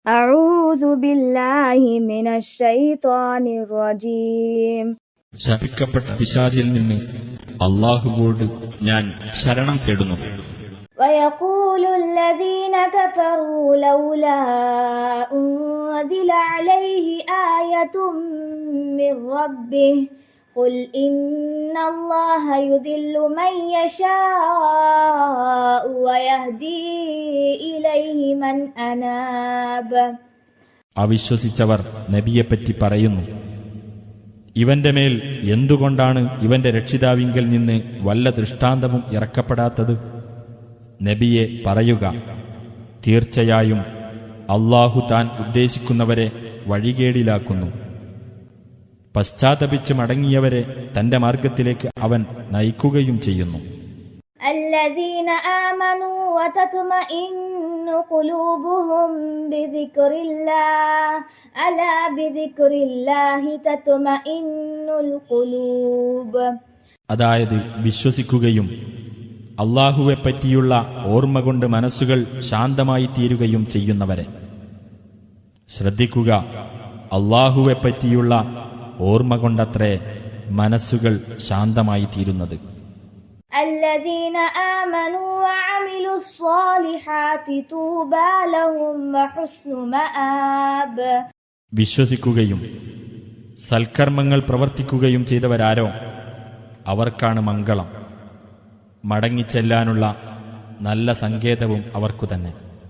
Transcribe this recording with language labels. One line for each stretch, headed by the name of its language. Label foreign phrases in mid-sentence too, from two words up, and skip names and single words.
Arabic: أعوذ بالله من الشيطان الرجيم.
Malayalam: ശപിക്കപ്പെട്ട പിശാചിൽ നിന്ന് അല്ലാഹുവോട് ഞാൻ ശരണം തേടുന്നു.
Arabic: ويقول الذين كفروا لولا أنزل عليه آية من ربه قل إن الله يضل من يشاء ويهدي إليه من أناب.
Malayalam: അവിശ്വസിച്ചവർ നബിയെപ്പറ്റി പറയുന്നു, ഇവന്റെ മേൽ എന്തുകൊണ്ടാണ് ഇവന്റെ രക്ഷിതാവിങ്കൽ നിന്ന് വല്ല ദൃഷ്ടാന്തവും ഇറക്കപ്പെടാത്തത്? നബിയെ പറയുക, തീർച്ചയായും അല്ലാഹു താൻ ഉദ്ദേശിക്കുന്നവരെ വഴികേടിലാക്കുന്നു. പശ്ചാത്തപിച്ച് മടങ്ങിയവരെ തന്റെ മാർഗത്തിലേക്ക് അവൻ നയിക്കുകയും ചെയ്യുന്നു.
Arabic: الذين آمنوا وتطمئن قلوبهم بذكر الله ألا بذكر الله تطمئن القلوب.
Malayalam: അതായത് വിശ്വസിക്കുകയും അല്ലാഹുവെപ്പറ്റിയുള്ള ഓർമ്മ കൊണ്ട് മനസ്സുകൾ ശാന്തമായി തീരുകയും ചെയ്യുന്നവരെ. ശ്രദ്ധിക്കുക, അല്ലാഹുവെപ്പറ്റിയുള്ള ഓർമ്മ കൊണ്ടത്രേ മനസ്സുകൾ ശാന്തമായി തീരുന്നത്.
Arabic: الذين آمنوا وعملوا الصالحات طوبى لهم وحسن مآب.
Malayalam: വിശ്വസിക്കുകയും സൽക്കർമ്മങ്ങൾ പ്രവർത്തിക്കുകയും ചെയ്തവരാരോ അവർക്കാണ് മംഗളം. മടങ്ങിച്ചെല്ലാനുള്ള നല്ല സങ്കേതവും അവർക്കു തന്നെ.